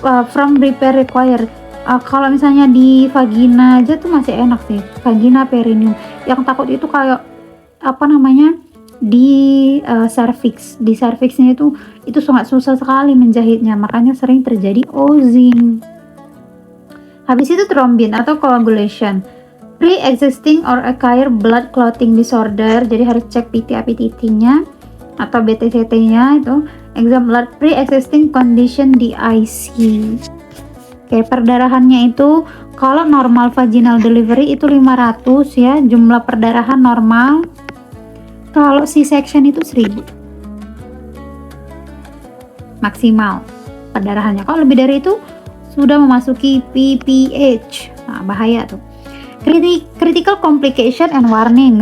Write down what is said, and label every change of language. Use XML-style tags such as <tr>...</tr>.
<en>From repair required.</en> <id>Kalau misalnya di vagina aja tuh masih enak sih, vagina, perineum. Yang takut itu kayak di cervix. Di cervixnya itu sangat susah sekali menjahitnya, makanya sering terjadi oozing. Habis itu thrombin atau coagulation.</id> <en>Pre-existing or acquired blood clotting disorder.</en> <id>Jadi harus cek PTA-PTT-nya atau BTCT-nya itu.</id> <en>Example, pre-existing condition</en> <id>di IC. Oke, perdarahannya itu kalau normal vaginal delivery itu 500 ya, jumlah perdarahan normal. Kalau C-section itu 1000 maksimal perdarahannya. Kalau lebih dari itu sudah memasuki PPH. Nah, bahaya tuh.</id> <en>Critical complication and warning.</en>